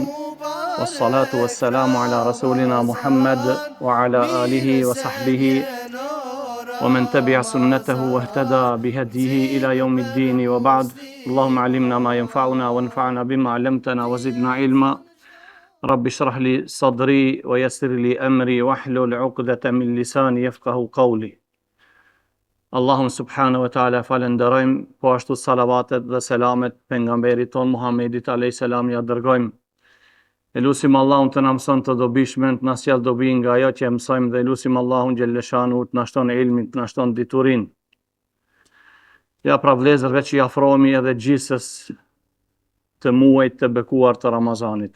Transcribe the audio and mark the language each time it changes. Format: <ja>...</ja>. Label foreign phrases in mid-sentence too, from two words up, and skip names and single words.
<ar>والصلاة والسلام على رسولنا محمد وعلى آله وصحبه ومن تبع سنته واهتدى بهديه إلى يوم الدين وبعد. اللهم علمنا ما ينفعنا وانفعنا بما علمتنا وزدنا علما. رب اشرح لي صدري ويسر لي أمري واحلل عقدة من لساني يفقهوا قولي.</ar> <sq>Allahun</sq> <ar>سبحانه وتعالى</ar> <sq>falenderojmë, po ashtu salavatet dhe selamet pejgamberit ton Muhammedit</sq> <ar>عليه السلام</ar> <sq>ja dërgojmë. Elusim Allahun të na mëson të dobishmen, të na sjell dobi nga ajo që mësojmë dhe elusim Allahun xhelleshanu të na shton ilmin, të na shton diturin. Ja pra vlezërve që i afrohemi edhe gjysës të muajit të bekuar të Ramazanit.</sq>